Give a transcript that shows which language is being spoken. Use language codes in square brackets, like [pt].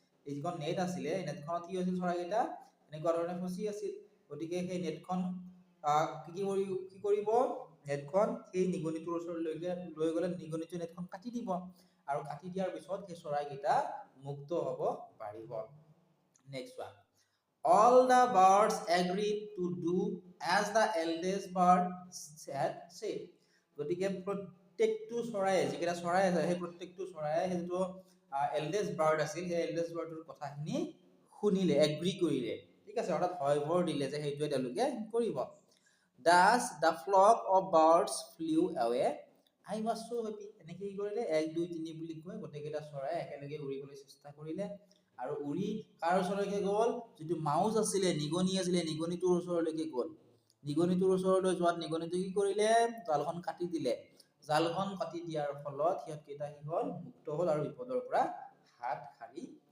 [as] এই যিখন নেট আছিলে, এই নেটখনত কি হৈছিল, চৰাইকেইটা এনেকুৱা ধৰণে ফচি আছিল। গতিকে সেই নেটখন কি কৰিব, নেটখন সেই নিগনিটোৰ ওচৰলৈকে লৈ গ'লে নিগনিটোৱে নেটখন কাটি দিব, আৰু কাটি দিয়াৰ পিছত সেই চৰাইকেইটা মুক্ত হ'ব পাৰিব। [en] Next one, all the birds agreed to do as the eldest bird had said. [as] গতিকে প্ৰত্যেকটো চৰাই যিকেইটা চৰাই আছে সেই প্ৰত্যেকটো চৰাই সেইটো এল্ডেষ্ট বাৰ্ড আছিল সেই এল্ডেষ্ট বাৰ্ডৰ কথাখিনি শুনিলে এগ্ৰি কৰিলে ঠিক আছে অৰ্থাৎ হয় ভৰ দিলে যে সেইটোৱে তেওঁলোকে কৰিব [en] thus the flock of birds flew away I was so happy [as] এনেকৈ কি কৰিলে 1 2 3 বুলি কৈ গোটেইকেইটা চৰাই একেলগে উৰিবলৈ চেষ্টা কৰিলে আৰু উৰি কাৰ ওচৰলৈকে গ'ল যিটো মাউস আছিলে নিগনিটোৰ ওচৰলৈকে গ'ল নিগনিটোৰ ওচৰলৈ যোৱাত নিগনিটো কি কৰিলে জালখন কাটি দিলে জালখন কাটি দিয়াৰ ফলত সিহঁতকেইটা কি হ'ল মুক্ত হ'ল আৰু বিপদৰ পৰা হাত সাৰি